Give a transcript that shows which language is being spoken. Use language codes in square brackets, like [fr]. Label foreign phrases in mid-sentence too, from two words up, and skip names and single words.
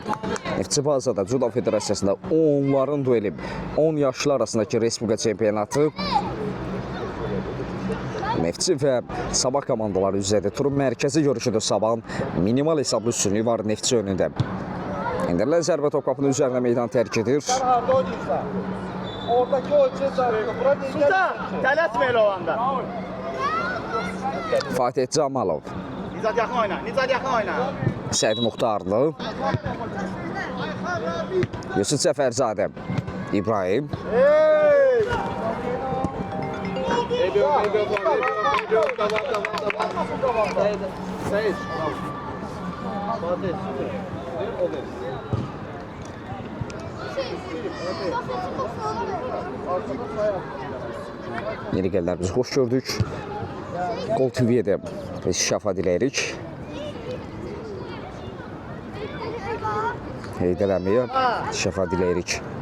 [az] Neftçi bazada Judo Federasiyasında onların dueli 10 yaşlı arasındakı Respublika çempionatı Neftçi və Sabah komandaları üzrədir. Turun mərkəzi görüşüdür Sabahın. Minimal hesablı üstünlüyü var Neftçi önündə. İndirilən zərbə top qapının üzərində meydan tərk edir. Harda oynayırsa. [tr] Oradaki oyuncu sarıyor. [az] Burada Sultan, tələsməyin o anda. Fatih Camalov, Nizad yaxın oyna, Nizad yaxın oyna. Səid Muxtarlı, Yusuf Cəfərzadə, İbrahim, Hey! [tr] Ediyor. Devam. Sayın. Fatih. [az] Olur. yenigellərimizi xoş gördük. Gol TV-yə də şəfa diləyirik. Heydər əmiyə şəfa diləyirik.